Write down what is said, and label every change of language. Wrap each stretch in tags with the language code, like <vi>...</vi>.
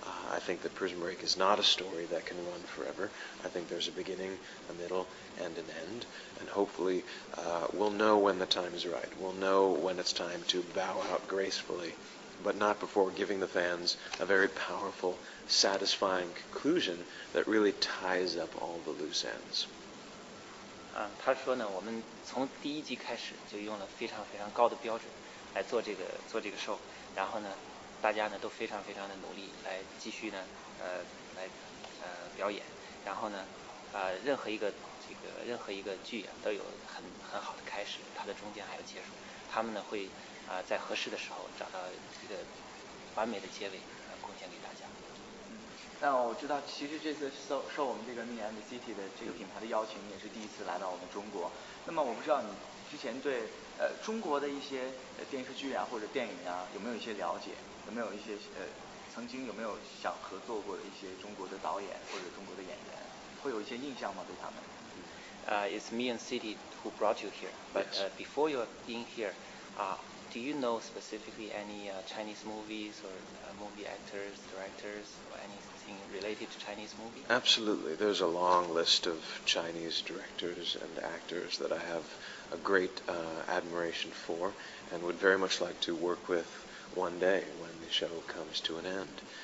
<en>I think that Prison Break is not a story that can run forever. I think there's a beginning, a middle, and an end. And hopefully we'll know when the time is right. We'll know when it's time to bow out gracefully, but not before giving the fans a very powerful, satisfying conclusion that really ties up all the loose ends.</en> <zh>他说呢，我们从第1季开始就用了非常高的标准来做这个show，然后呢，大家呢都非常的努力来继续呢来表演，然后呢任何一个剧啊都有很好的开始，它的中间还有结束，他们呢会在合适的时候找到一个完美的结尾，贡献给大家。那我知道，其实这次受我们这个 Me and City 的这个品牌的邀请，也是第一次来到我们中国。那么我不知道你之前对中国的一些电视剧啊或者电影啊有没有一些了解？有没有一些曾经有没有想合作过的一些中国的导演或者中国的演员？会有一些印象吗？对他们</zh> <en>？It's Me and City who brought you here, but before you being here, do you know specifically any Chinese movies or movie actors, directors, or anything related to Chinese movies? Absolutely. There's a long list of Chinese directors and actors that I have a great admiration for and would very much like to work with one day when the show comes to an end.</en>